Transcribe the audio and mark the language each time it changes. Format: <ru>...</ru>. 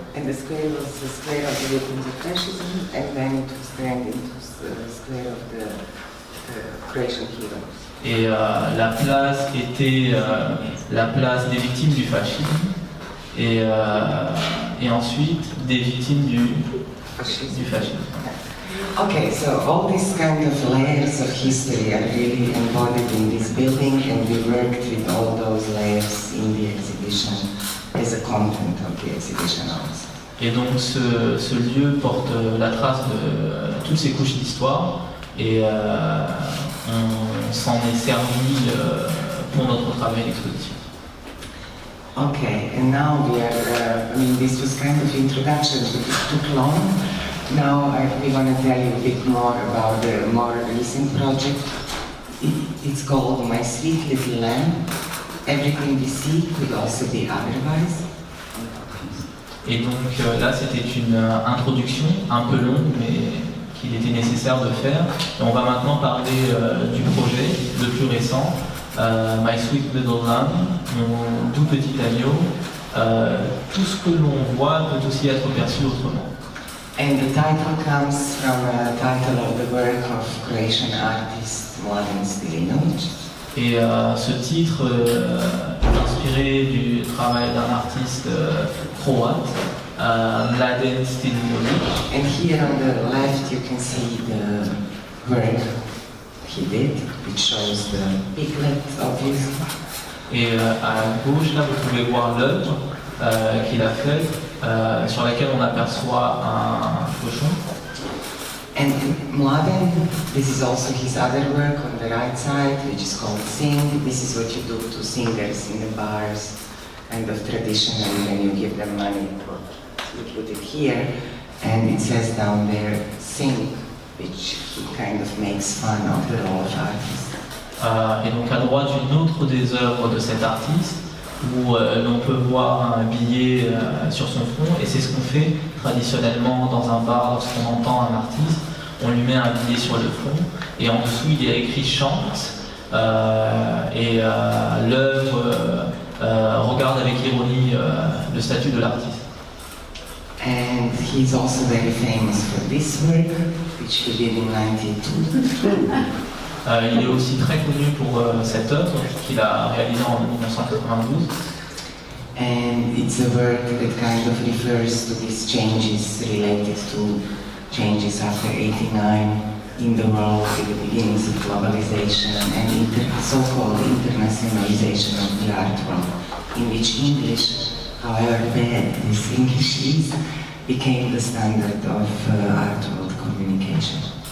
<en>And the square was the Square of the Victims of Fascism, and then it was turned into the Square of the Croatian Heroes.</en> <fr>Et la place était la place des victimes du fascisme et ensuite des victimes du fascisme.</fr> <en>Okay, so all these kind of layers of history are really embodied in this building, and we worked with all those layers in the exhibition as a content of the exhibition also.</en> <fr>Et donc ce lieu porte la trace de toutes ces couches d'histoire et on s'en est servi pour notre travail d'exposition.</fr> <en>Okay, and now we are, this was kind of introduction, but it took long. Now we want to tell you a bit more about the more recent project. It's called My Sweet Little Lamb. Everything we see could also be otherwise.</en> <fr>Et donc là, c'était une introduction un peu longue, mais qu'il était nécessaire de faire. Et on va maintenant parler du projet, le plus récent, My Sweet Little Lamb, mon doux petit agneau. Tout ce que l'on voit peut aussi être perçu autrement.</fr> <en>And the title comes from a title of the work of Croatian artist Mladen Stilinovic.</en> <fr>Et ce titre est inspiré du travail d'un artiste croate, Mladen Stilinovic.</fr> <en>And here on the left you can see the work he did, which shows the piglet obviously.</en> <fr>Et à gauche, là, vous pouvez voir l'œuvre qu'il a faite, sur laquelle on aperçoit un cochon.</fr> <en>And Mladen, this is also his other work on the right side, which is called Sing. This is what you do to singers in the bars, kind of tradition, and then you give them money. You put it here, and it says down there, Sing, which kind of makes fun of the role of artist.</en> <fr>Et donc à droite, une autre des œuvres de cet artiste, où l'on peut voir un billet sur son front, et c'est ce qu'on fait traditionnellement dans un bar lorsqu'on entend un artiste. On lui met un billet sur le front, et en dessous il y a écrit chante, et l'œuvre regarde avec ironie le statut de l'artiste.</fr> <en>And he's also very famous for this work, which he did in 1992.</en> <fr>Il est aussi très connu pour cette œuvre qu'il a réalisée en 1992.</fr> <en>And it's a work that kind of refers to these changes related to changes after 89 in the world, at the beginnings of globalization and so-called internationalization of the art world, in which English, however bad this English is, became the standard of art world communication.</en>